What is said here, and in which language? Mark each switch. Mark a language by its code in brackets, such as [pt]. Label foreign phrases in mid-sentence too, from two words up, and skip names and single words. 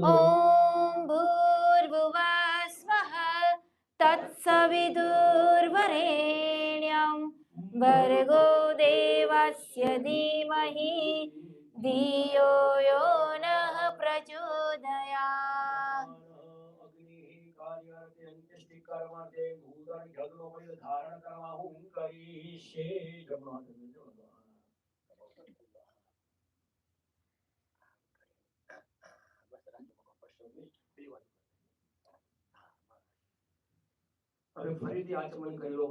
[sa] ओम भूर्भुवः स्वः तत्सवितुर्वरेण्यं भर्गो देवस्य धीमहि धियो यो नः प्रचोदयात्. [gu] ધારણ કરવા હું કરીશે. હવે ફરીથી આચમન કરી લો.